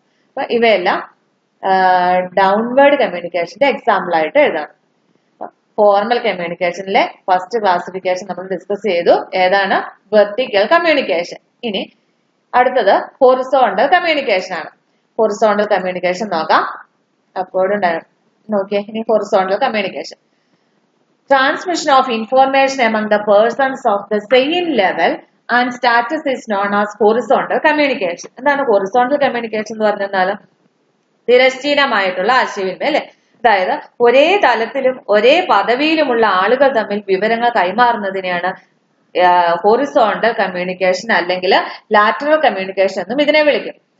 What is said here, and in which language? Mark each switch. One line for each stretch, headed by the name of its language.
Malayalam: അപ്പൊ ഇവയെല്ലാം downward കമ്മ്യൂണിക്കേഷന്റെ example ആയിട്ട് എഴുതണം. ഫോർമൽ കമ്മ്യൂണിക്കേഷനിലെ ഫസ്റ്റ് ക്ലാസിഫിക്കേഷൻ നമ്മൾ ഡിസ്കസ് ചെയ്തു. ഏതാണ്? Vertical communication. ഇനി അടുത്തത് ഹൊറിസോണ്ടൽ കമ്മ്യൂണിക്കേഷൻ ആണ്. ഹൊറിസോണ്ടൽ കമ്മ്യൂണിക്കേഷൻ നോക്കാം. അപ്പോഴും നോക്കിയേ.
English: ഇനി horizontal communication, transmission of information among the persons of the same level and status is known as horizontal communication.
Malayalam: എന്താണ് ഹൊറിസോണ്ടൽ കമ്മ്യൂണിക്കേഷൻ എന്ന് പറഞ്ഞാൽ? തിരശ്ചീനമായിട്ടുള്ള ആശയവിനിമയം അല്ലെ. അതായത് ഒരേ തലത്തിലും ഒരേ പദവിയിലുമുള്ള ആളുകൾ തമ്മിൽ വിവരങ്ങൾ കൈമാറുന്നതിനെയാണ് ഹൊറിസോണ്ടൽ കമ്മ്യൂണിക്കേഷൻ അല്ലെങ്കിൽ ലാറ്ററൽ കമ്മ്യൂണിക്കേഷൻ എന്നും ഇതിനെ വിളിക്കും.